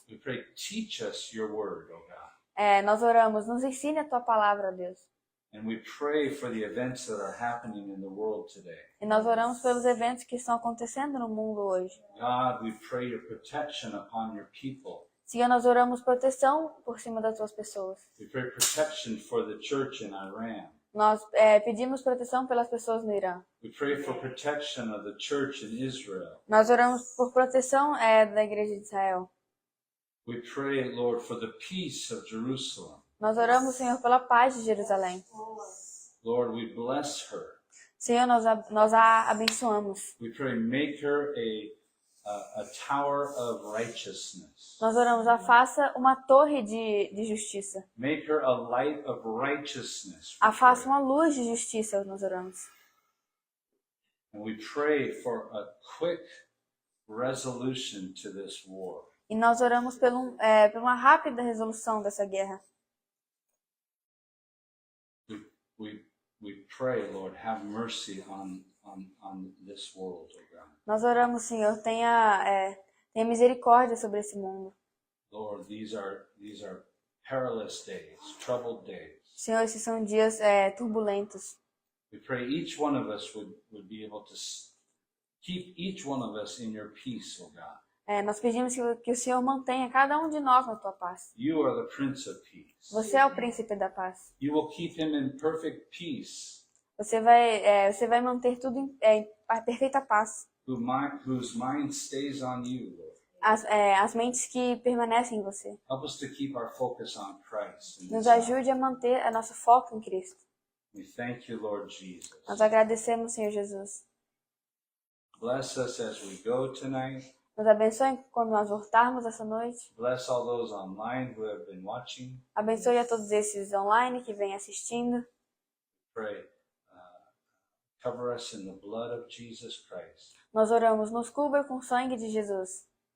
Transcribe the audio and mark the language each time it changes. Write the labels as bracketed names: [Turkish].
[English] We pray, teach us your word, oh God. [Portuguese] Nós oramos, nos ensine a tua palavra, Deus. [English] And we pray for the events that are happening in the world today. [Portuguese] E nós oramos pelos eventos que estão acontecendo no mundo hoje. [English] God, we pray your protection upon your people. [Portuguese] Senhor, nós oramos proteção por cima das tuas pessoas. [English] We pray protection for the church in Iran. [Portuguese] Nós pedimos proteção pelas pessoas no Irã. [English] We pray for protection of the church in Israel. [Portuguese] Nós oramos por proteção da igreja de Israel. [English] We pray, Lord, for the peace of Jerusalem. [Portuguese] Nós oramos, Senhor, pela paz de Jerusalém. [English] Lord, we bless her. [Portuguese] Senhor, nós a abençoamos. [English] We pray, make her a tower of righteousness. [Portuguese] Nós oramos, faça uma torre de justiça. [English] Make her a light of righteousness. we [Portuguese] Faça [English] pray. [Portuguese] uma luz de justiça, nós oramos. [English] And we pray for a quick resolution to this war. [Portuguese] E nós oramos por uma rápida resolução dessa guerra. [English] We pray, Lord, have mercy on this world, oh God. [Portuguese] Nós oramos, Senhor, tenha misericórdia sobre esse mundo. [English] Lord, these are perilous days, troubled days. [Portuguese] Senhor, esses são dias turbulentos. [English] We pray each one of us would be able to keep each one of us in your peace, oh God. [Portuguese] Nós pedimos que o Senhor mantenha cada um de nós na tua paz. [English] You are the Prince of Peace. [Portuguese] Você é o príncipe da paz. [English] You will keep him in perfect peace, [Portuguese] Você vai manter tudo em perfeita paz. [English] whose mind stays on you, Lord. [Portuguese] As mentes que permanecem em você. [English] Help us to keep our focus on Christ. in [Portuguese] Nos [English] this hour. [Portuguese] ajude a manter a nosso foco em Cristo. [English] We thank you, Lord Jesus. [Portuguese] Nós agradecemos, Senhor Jesus. [English] Bless us as we go tonight. [Portuguese] Nos abençoe quando nós voltarmos essa noite. [English] Bless all those online who have been watching. [Portuguese] Abençoe a todos esses online que vêm assistindo. [English] Pray. Cover us in the blood of Jesus Christ [Portuguese] Nós oramos, nos cubra com o sangue de Jesus.